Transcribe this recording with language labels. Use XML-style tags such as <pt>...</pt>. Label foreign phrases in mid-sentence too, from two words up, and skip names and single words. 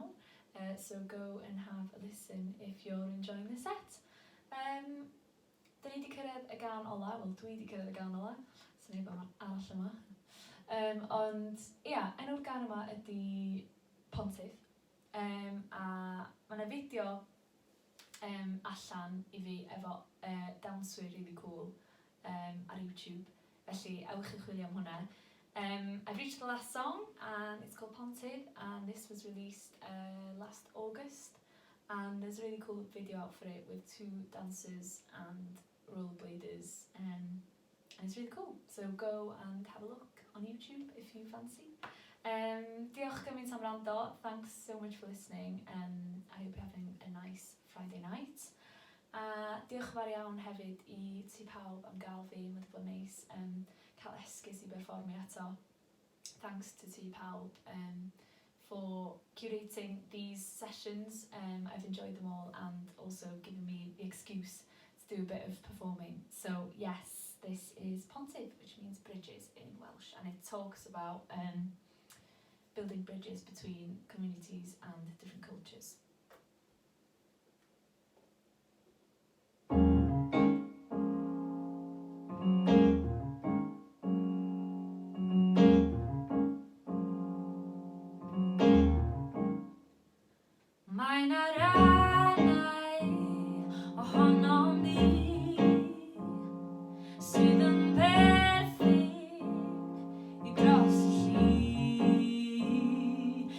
<en>So go and have a listen if you're enjoying the set.</en> <cy>Da ni 'di cyrraedd y gan ola, wel dwi 'di cyrraedd y gan ola, so neb arall yma. Ond ia, enw'r gan yma ydy Pontydd. A mae yna fideo allan i fi efo dawnswyr</cy> <en>really cool</en> <cy>ar YouTube, felly ewch i chwilio am hwnna.</cy> <en>I've reached the last song and it's called Pontydd, and this was released last August, and there's a really cool video out for it with 2 dancers and rollerbladers, and it's really cool, so go and have a look on YouTube if you fancy.</en> <cy>Diolch gymaint am wrando,</cy> <en>thanks so much for listening, and I hope you're having a nice Friday night.</en> <cy>A diolch yn fawr iawn hefyd i ti pawb am gael fi, mae wedi bod yn neis cael esgus i berfformio eto.</cy> <en>Thanks to ti pawb for curating these sessions. I've enjoyed them all and also given me the excuse to do a bit of performing. So yes, this is Pontydd, which means bridges in Welsh, and it talks about building bridges between communities and different cultures.</en> <cy>Mae'n arannau ohonom ni sydd yn berthyn i dros y llyn.</cy>